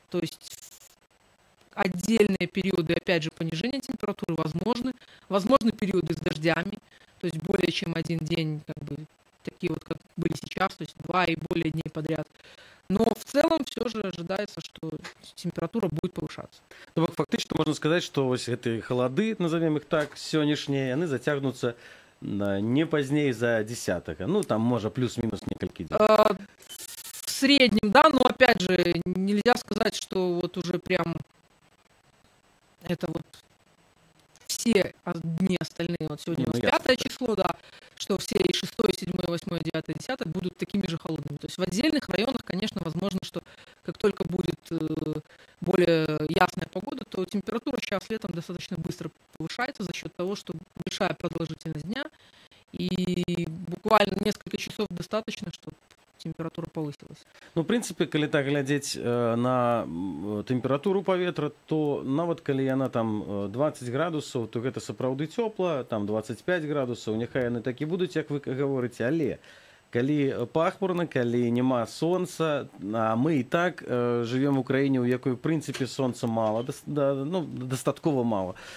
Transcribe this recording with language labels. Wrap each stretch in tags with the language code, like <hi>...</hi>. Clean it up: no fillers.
<ru>То есть отдельные периоды, опять же, понижения температуры возможны. Возможны периоды с дождями, то есть более чем один день, как бы такие вот, как были сейчас, то есть 2 и более дней подряд. Но в целом все же ожидается, что температура будет повышаться.</ru> <be>Ну, фактично можна сказаць, што вось гэтыя халады,</be> <ru>назовем іх так,</ru> <be>сённяшнія, яны зацягнуцца не пазней за 10. Ну, там, можа, плюс-мінус некалькі дзён.</be> <ru>В среднем, да, но опять же, нельзя сказать, что вот уже прям это вот все дни остальные, вот сегодня у нас 5 число, да, что все и 6, 7, 8, 9, 10 будут такими же холодными. То есть в отдельных районах, конечно, возможно, что как только будет более ясная погода, то температура сейчас летом достаточно быстро повышается за счет того, что большая продолжительность дня, и буквально несколько часов достаточно, чтобы температура повысилась.</ru> <be>Ну, в прынцыпе, калі так глядзець на тэмпературу паветра, то нават калі яна там 20 градусаў, то гэта сапраўды цёпла, там 25 градусаў, няхай яны так і будуць, як вы гаворыце, але калі пахмурна, калі няма сонца, а мы і так жывем у краіне, у якой, в прынцыпе, сонца мала, ну, дастаткова мала.</be>